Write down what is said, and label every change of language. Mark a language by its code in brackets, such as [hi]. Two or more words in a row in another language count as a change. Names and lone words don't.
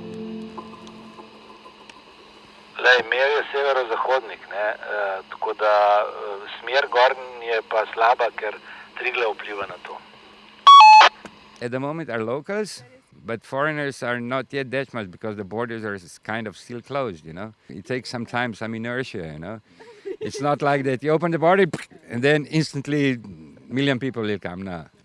[sl] Mer je severozahodnik, tako da smer gor je pa slaba, ker Triglav vpliva na to. [en] At the moment are locals, but foreigners are not yet that much because the borders are kind of still closed, It takes some time, some inertia, It's not like that you open the border and then instantly a million people will come now.